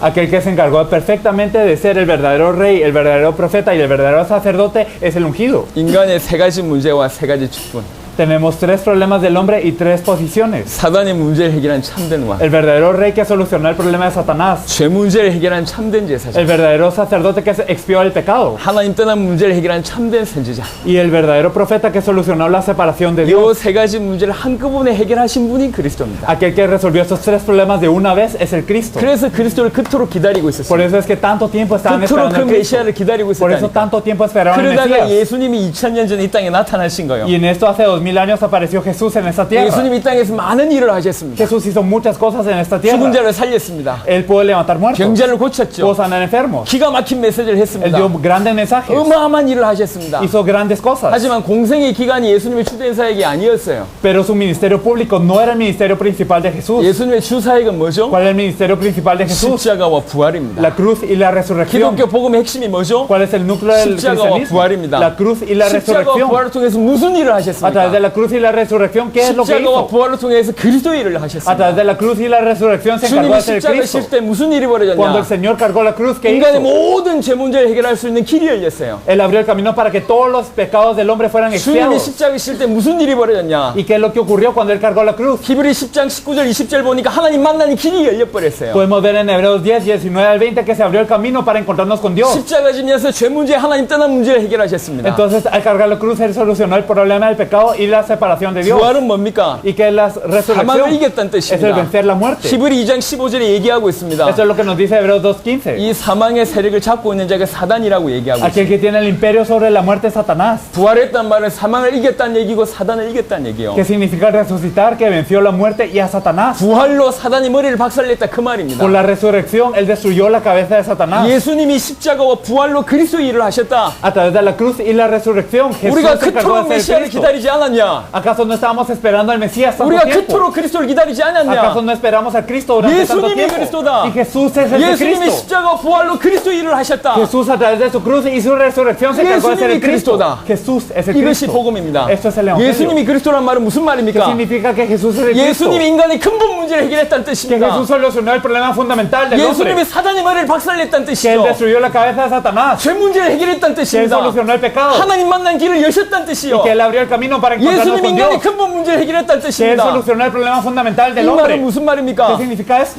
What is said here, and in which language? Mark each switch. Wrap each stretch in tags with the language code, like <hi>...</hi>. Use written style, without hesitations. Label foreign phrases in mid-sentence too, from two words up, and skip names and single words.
<es>Aquel que se encargó perfectamente de ser el verdadero rey, el verdadero profeta y el verdadero sacerdote es el ungido.</es> <ko>인간의 세 가지 문제와 세 가지 직분.</ko> <es>Tenemos tres problemas del hombre y tres posiciones.</es> <ko>사단의 문제를 해결한 참된 왕.</ko> <es>El verdadero rey que solucionó el problema de Satanás.</es> <ko>죄 문제를 해결한 참된 제사장.</ko> <es>El verdadero sacerdote que expió el pecado.</es> <ko>하나님 떠난 문제를 해결한 참된 선지자.</ko> <es>Y el verdadero profeta que solucionó la separación de Dios.</es> <ko>요 세 가지 문제를 한꺼번에 해결하신 분이 그리스도입니다.</ko> <es>Aquel que resolvió estos tres problemas de una vez es el Cristo.</es> <ko>그래서 그리스도를 그토록 기다리고</ko> <es>Por</es> <ko>있었어요.</ko> <es>eso es que tanto tiempo estaban</es> <ko>그토록</ko> <es>esperando</es> <ko>그</ko> <es>al Cristo.</es> <ko>메시아를 기다리고</ko> <es>Por eso</es> <ko>있었다니까.</ko> <es>tanto tiempo esperaron al</es> <ko>그러다가</ko> <es>Mesías.</es> <ko>예수님이 2000년 전에 이 땅에 나타나신 거예요.</ko> <es>Y en esto hace 2000 años apareció Jesús en esta tierra.</es> <ko>예수님 이 땅에서 많은 일을 하셨습니다.</ko> <es>Jesús hizo muchas cosas en esta</es> <ko>죽은</ko> <es>tierra.</es> <ko>자를 살렸습니다.</ko> <es>Él pudo levantar muertos,</es> <ko>병자를 고쳤죠.</ko> <es>pudo sanar enfermos.</es> <ko>기가 막힌 메시지를</ko> <es>Él</es> <ko>했습니다.</ko> <es>dio grandes mensajes,</es> <ko>어마어마한 일을 하셨습니다.</ko> <es>hizo grandes cosas.</es> <ko>하지만 공생의 기간이 예수님의 주된 사역이 아니었어요.</ko> <es>Pero su ministerio público no era el ministerio principal de Jesús.</es> <ko>예수님의 주 사역은 뭐죠?</ko> <es>¿Cuál es el ministerio principal de Jesús?</es> <ko>십자가와 부활입니다.</ko> <es>La cruz y la resurrección.</es> <ko>기독교 복음의 핵심이 뭐죠?</ko> <es>¿Cuál es el núcleo del</es> <ko>십자가와</ko> <es>cristianismo?</es> <ko>부활입니다.</ko> <es>La cruz y la</es> <ko>십자가와</ko> <es>resurrección.</es> <ko>부활을 통해서 무슨 일을</ko> <es>A través de</es> <ko>하셨습니까?</ko> <es>la cruz y la resurrección, ¿qué es lo que</es> <ko>십자가와</ko> <es>hizo?</es> <ko>부활을 통해서 그리스도의 일을</ko> <es>A</es> <ko>하셨습니다.</ko> <es>través de la cruz y la resurrección se encargó</es> <ko>주님이</ko> <es>de ser el</es> <ko>십자가</ko> <es>Cristo.</es> <ko>실 때 무슨 일이</ko> <es>Cuando el</es> <ko>벌어졌냐?</ko> <es>Señor cargó la cruz, ¿qué</es> <ko>인간의</ko> <es>hizo?</es> <ko>모든 죄 문제를 해결할 수 있는 길이 열렸어요.</ko> <es>Él abrió el camino para que todos los pecados del hombre fueran</es> <ko>주님이</ko> <es>expiados.</es> <ko>십자가 실 때 무슨 일이 벌어졌냐?</ko> <es>¿Y qué es lo que ocurrió cuando Él cargó la cruz?</es> <ko>히브리 10장 19절 20절 보니까 하나님 만나는 길이 열려버렸어요.</ko> <es>Podemos ver en Hebreos 10, 19 al 20 que se abrió el camino para encontrarnos con Dios.</es> <ko>십자가 지면서 죄 문제 하나님 떠난 문제를 해결하셨습니다.</ko> <es>Entonces, al cargar la cruz, Él solucionó el problema del pecado y la separación de Dios.</es> <ko>부활은 뭡니까?</ko> <es>¿Y qué es la</es> <ko>사망을</ko> <es>resurrección?</es> <ko>이겼다는</ko> <es>Es el</es> <ko>뜻입니다.</ko> <es>vencer la muerte.</es> <ko>히브리 2장 15절에 얘기하고 있습니다.</ko> <es>Eso es lo que nos dice Hebreos 2.15.</es> <ko>이 사망의 세력을 잡고 있는 자가 사단이라고 얘기하고 있습니다.</ko> <es>Aquel que tiene el imperio sobre la muerte es Satanás.</es> <ko>부활했단 말은 사망을 이겼다는 얘기고 사단을 이겼다는 얘기예요.</ko> <es>Que significa resucitar, que venció la muerte y a Satanás.</es> <ko>부활로 사단이 머리를 박살냈다 그 말입니다.</ko> <es>Por la resurrección, Él destruyó la cabeza de Satanás.</es> <ko>예수님이 십자가와 부활로 그리스도의 일을 하셨다.</ko> <es>A través de la cruz y la resurrección, Jesús</es> <ko>우리가</ko> <es>se encargó</es> <ko>그토록</ko> <es>de ser</es> <ko>메시아를</ko> <es>Cristo.</es> <ko>기다리지 않았냐?</ko> <es>¿Acaso no estábamos esperando al Mesías tanto</es> <ko>우리가</ko> <es>tiempo?</es> <ko>그토록 그리스도를 기다리지</ko> <es>¿Acaso</es> <ko>않았냐?</ko> <es>no esperamos a Cristo durante tanto</es> <ko>예수님이</ko> <es>tiempo?</es> <ko>그리스도다.</ko> <es>Y Jesús es el</es> <ko>예수님이</ko> <es>Cristo.</es> <ko>십자가와 부활로 그리스도의 일을 하셨다.</ko> <es>Jesús a través de su cruz y su resurrección se encargó de ser el</es> <ko>예수님이</ko> <es>Cristo.</es> <ko>그리스도다.</ko> <es>Jesús es el</es> <ko>이것이</ko> <es>Cristo.</es> <ko>복음입니다.</ko> <es>Esto es el Evangelio.</es> <ko>예수님이 그리스도란 말은 무슨</ko> <es>¿Qué</es> <ko>말입니까?</ko> <es>significa que Jesús es el Cristo?</es> <ko>예수님이 인간의 근본 문제를 해결했다는</ko> <es>Que</es> <ko>뜻입니다.</ko> <es>Jesús solucionó el problema fundamental del hombre.</es> <ko>예수님이 사단의 머리를 박살냈다는</ko> <es>Que Él</es> <ko>뜻이죠.</ko> <es>destruyó la cabeza de Satanás.</es> <ko>죄 문제를 해결했다는</ko> <es>Que Él</es> <ko>뜻입니다.</ko> <es>solucionó el pecado.</es> <ko>하나님 만난 길을 여셨다는 뜻이요.</ko> <es>Que Él abrió el camino para encontrarnos</es> <ko>예수님이</ko> <es>con</es> <ko>인간의</ko> <es>Dios.</es> <ko>근본 문제를 해결했다는</ko> <es>Que Él</es> <ko>뜻입니다.</ko> <es>solucionó el problema fundamental</es> <ko>이</ko> <es>del</es> <ko>말은</ko> <es>hombre.</es> <ko>무슨</ko> <es>¿Qué</es> <ko>말입니까?</ko> <es>significa esto?</es>